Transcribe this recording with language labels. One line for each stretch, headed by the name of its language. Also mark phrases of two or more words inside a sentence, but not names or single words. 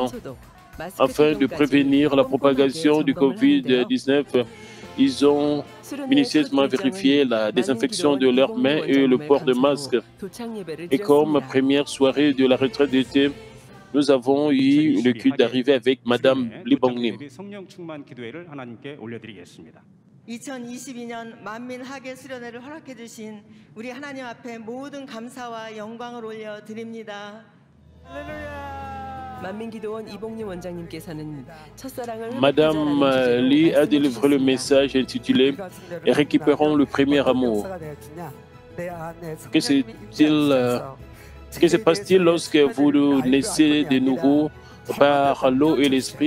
French: Afin de prévenir la propagation du Covid-19, ils ont minutieusement vérifié la désinfection de leurs mains et le port de masque. Et comme première soirée de la retraite d'été, nous avons eu le culte d'arriver avec Madame Lee Bong-nim.
Korean: 2022년 만민 하계 수련회를 허락해 주신 우리 하나님 앞에 모든 감사와 영광을 올려 드립니다.
French: Madame Lee a délivré le message intitulé « Récupérons le premier amour ». Que se passe-t-il lorsque vous naissez de nouveau par l'eau et l'esprit?